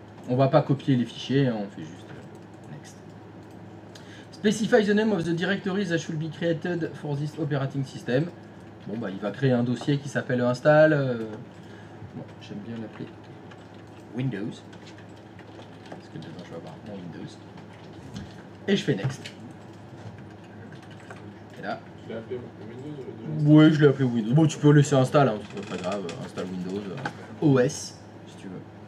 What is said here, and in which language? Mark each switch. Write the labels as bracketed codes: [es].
[fr] On va pas copier les fichiers, hein, on fait juste next. [en] Specify the name of the directories that should be created for this operating system. [fr] Bon bah il va créer un dossier qui s'appelle install. Bon, j'aime bien l'appeler Windows. Parce que dedans je vais avoir mon Windows. Et je fais next. Et là. Tu l'as appelé Windows Ouais, je l'ai appelé Windows. Bon, tu peux laisser install, hein, c'est pas très grave. Install Windows OS si tu veux.